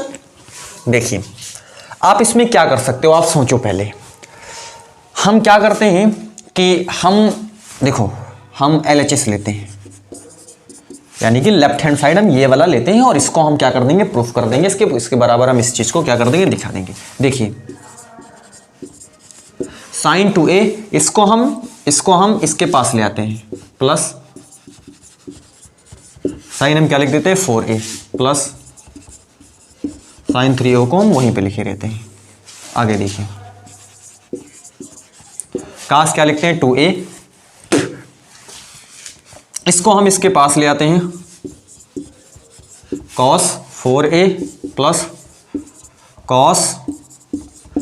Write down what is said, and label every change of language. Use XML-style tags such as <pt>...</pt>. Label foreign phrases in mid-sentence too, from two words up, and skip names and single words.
<hi>देखिए आप इसमें क्या कर सकते हो, आप सोचो पहले। हम क्या करते हैं कि हम देखो, हम LHS लेते हैं, यानी कि</hi> <en>left hand side</en> <hi>हम ये वाला लेते हैं, और इसको हम क्या कर देंगे, प्रूफ कर देंगे। इसके बराबर हम इस चीज को क्या कर देंगे, दिखा देंगे। देखिए sin 2a, इसको हम इसके पास ले आते हैं,</hi> <en>plus sign</en> <hi>हम क्या लिख देते हैं 4a, प्लस sin 3a को हम वहीं पे लिखे रहते हैं। आगे देखिए काश क्या लिखते हैं 2a, इसको हम इसके पास ले आते हैं, cos 4a प्लस cos 3a।</hi>